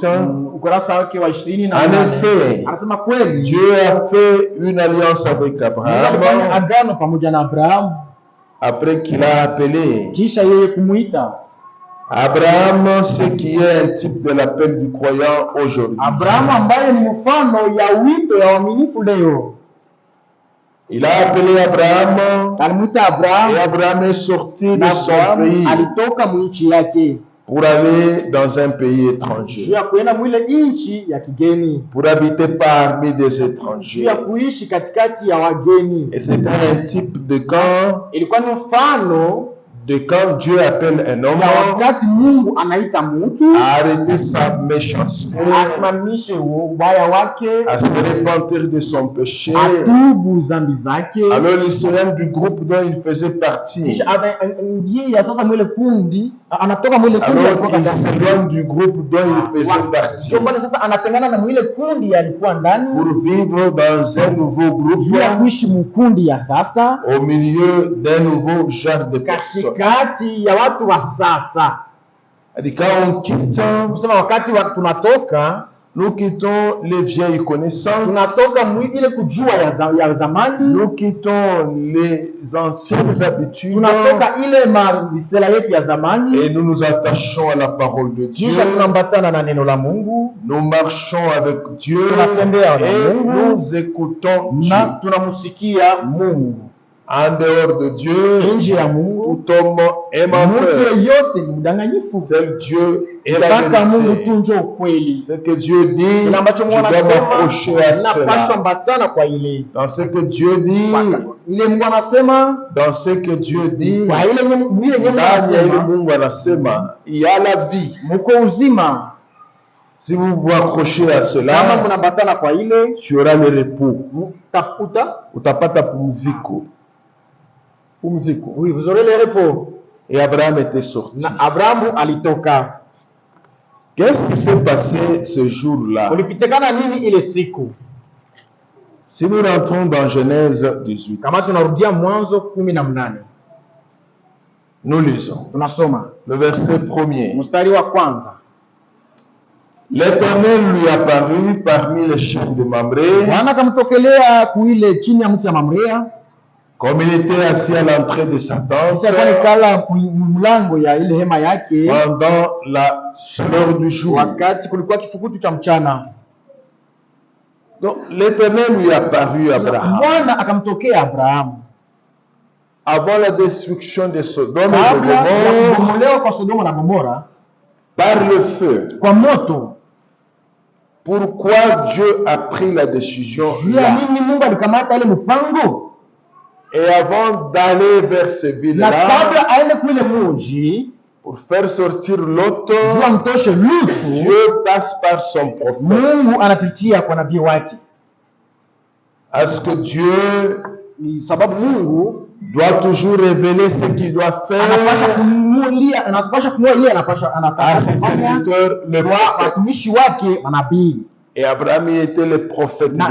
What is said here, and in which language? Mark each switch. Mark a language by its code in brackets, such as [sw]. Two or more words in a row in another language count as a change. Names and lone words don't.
[fr] En effet, Dieu a fait une alliance avec Abraham après qu'il a appelé Abraham, ce qui est un type de l'appel du croyant aujourd'hui. Il a appelé Abraham. [sw] Alimuita Abraham. [fr] Et Abraham est sorti de [sw] Na [fr] son Abraham pays [sw] alitoka mwinchi yake [fr] pour aller dans un pays étranger, [sw] juu ya kuenda mwile nchi ya kigeni, [fr] pour habiter parmi des [sw] juu [fr] étrangers. [sw] ya kuishi katikati ya wageni. [fr] Et c'était un type de quand [sw] Ilikuwa ni mfano [fr] Dieu appelle un homme [sw] ya wakati Mungu anaita mtu [fr] à arrêter sa méchanceté, [sw] asimamishe ubaya wake, [fr] à se repentir de son péché. [sw] atubu zambi zake. [fr] Alors l'historien du groupe dont il faisait partie, [sw] Kisha ingia sasa mwile kundi, anatoka mwile kundi [fr] alors [sw] alikuwa [fr] il [sw] ndani. [fr] s'éloigne du groupe dont il faisait partie [sw] Ndio maana sasa anatengana na mwile kundi alikuwa ndani [fr] pour vivre dans un nouveau groupe [sw] juu ya kuishi mkundi ya sasa [fr] au milieu d'un nouveau genre de personnes. [sw] katikati ya watu wa sasa. [fr] Et quand on quitte, [sw] Kusema wakati tunatoka [fr] nous quittons les vieilles connaissances, [sw] tunatoka ile kujua ya zamani, [fr] nous quittons les anciennes habitudes [sw] tunatoka ile mamisela yetu ya zamani, [fr] et nous nous attachons à la parole de Dieu. [sw] kisha tunambatana na neno la Mungu, [fr] Nous marchons avec Dieu [sw] tunatembea na [fr] et [sw] Mungu [fr] nous écoutons Dieu. [sw] na tunamsikia Mungu. [fr] En dehors de Dieu, [sw] Nje ya Mungu [fr] tout homme est menteur. [sw] mtu yeyote ni mdanganyifu. [fr] Seul Dieu est la [sw] Mpaka Mungu [fr] vérité. [sw] tu ndio ukweli. [fr] Ce que Dieu dit, [sw] Kile [fr] je [sw] ambacho Mungu [fr] dois [sw] anasema [fr] m'approcher à [sw] napaswa [fr] cela. [sw] mbatana kwa ile. [fr] Dans ce que Dieu dit, [sw] Ile Mungu anasema, [fr] dans ce que Dieu dit, [sw] kwa ile Mungu ndani ya ile anasema, Mungu anasema, [fr] il y a la vie. [sw] mko uzima. [fr] Si vous vous accrochez à [sw] Kama [fr] cela, [sw] mnabatana kwa ile, [fr] tu auras le repos. [sw] mtakuta Utapata pumziko. Pumziko. [fr] oui, vous aurez le repos. Et Abraham était sorti. [sw] Na Abrahamu alitoka. [fr] Qu'est-ce qui s'est passé ce jour-là? [sw] Ulipitikana nini ile siku? [fr] Si nous rentrons dans Genèse 18, [sw] Kama tunarudia Mwanzo 18, [fr] nous lisons [sw] tunasoma [fr] le verset 1er. [sw] mstari wa kwanza. [fr] L'Éternel lui apparut parmi les chênes de Mamré, [sw] Bwana akamtokelea kuile chini ya mti ya Mamrea, [fr] comme il était assis à l'entrée de sa tente [sw] kisha alikuwa nikala mlango ya ile hema yake [fr] pendant la chaleur du jour. [sw] wakati kulikuwa kifukutu cha mchana. [fr] Donc l'Éternel lui apparut à Abraham [sw] Bwana akamtokea Abrahamu [fr] avant la destruction de Sodome et de [sw] kabla ya [fr] Gomorrhe [sw] kubomolewa kwa Sodoma na Gomora [fr] par le feu. [sw] kwa moto. [fr] Pourquoi Dieu a pris la décision [sw] Juu ya [fr] là? [sw] nini Mungu alikamata ile mpango? [fr] Et avant d'aller vers ces [sw] Na [fr] villes-là, [sw] kabla aende kuile muji [fr] pour faire sortir l'autre, [sw] juu amtoshe Lutu, [fr] Dieu passe par son prophète. [sw] Mungu anapitia kwa nabii wake. [fr] À ce que Dieu [sw] Ni sababu Mungu [fr] doit toujours révéler ce qu'il doit [sw] anapasha [fr] faire [sw] kunua ile [fr] à ses serviteurs, le [sw] kwa [fr] prophète. [sw] watumishi wake manabii. [fr] Et Abraham il était le prophète [sw] Na